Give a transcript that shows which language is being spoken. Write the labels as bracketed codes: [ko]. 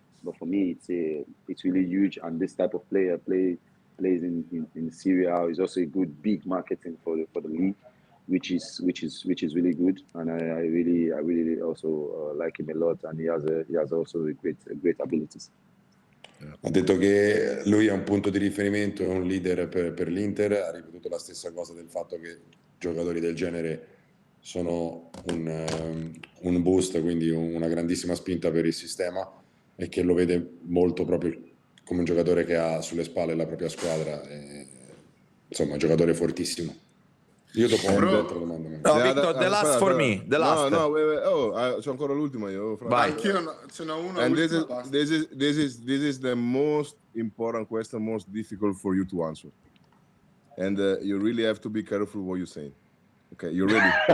[en] But for me, it's really huge. And this type of player plays in Syria. Is also a good big marketing for the league, which is really good. And I really also like him a lot. And he has also a great abilities. [it] Ha detto che lui è un punto di riferimento, è un leader per l'Inter, ha ripetuto la stessa cosa del fatto che giocatori del genere sono un boost, quindi una grandissima spinta per il sistema, e che lo vede molto proprio come un giocatore che ha sulle spalle la propria squadra, insomma un giocatore fortissimo. Io dopo un'altra domanda. [en] No, Victor, the last for me. The last. No, wait. Oh, [it] c'è ancora l'ultima io. Vai. Anch'io ce n'ho una. [en] And [it] ultima, basta. [en] this is the most important question, most difficult for you to answer. And you really have to be careful what you say. Okay, you ready?